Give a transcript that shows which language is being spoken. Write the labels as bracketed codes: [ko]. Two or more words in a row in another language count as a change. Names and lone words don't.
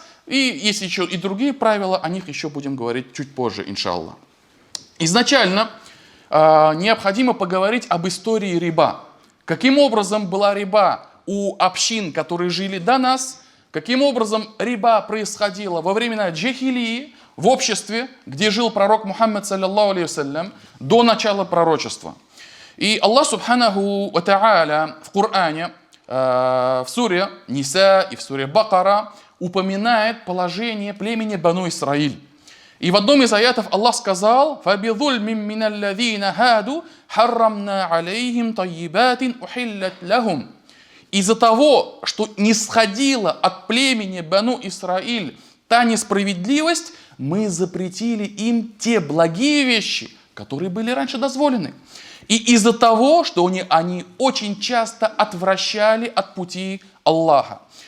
[ru] И есть еще и другие правила, о них еще будем говорить чуть позже, иншаллах. Изначально необходимо поговорить об истории риба. Каким образом была риба у общин, которые жили до нас, каким образом риба происходила во времена джахилии, в обществе, где жил пророк Мухаммад, [ar] صلى الله عليه وسلم, [ru] до начала пророчества. И Аллах [ar] سبحانه وتعالى [ru] в Коране, в суре Ниса и в суре Бакара упоминает положение племени Бану Исраиль. И в одном из аятов Аллах сказал: [ar] «فبظلم من الذين هادوا حرمنا عليهم طيبات أحلت لهم». [ru] Из-за того, что не сходила от племени Бану Исраиль та несправедливость, мы запретили им те благие вещи, которые были раньше дозволены. И из-за того, что они очень часто отвращали от пути Аллаха.